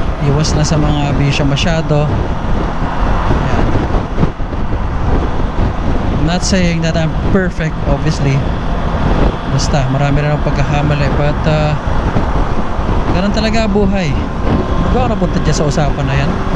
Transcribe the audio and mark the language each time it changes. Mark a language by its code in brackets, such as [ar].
[tl] Iwas na sa mga bisyo masyado. Yan. [en] I'm not saying that I'm perfect, obviously. [tl] Basta marami rin ang pagkakamali, but ganun talaga buhay. Ano ba ako napunta dyan sa usapan na yan?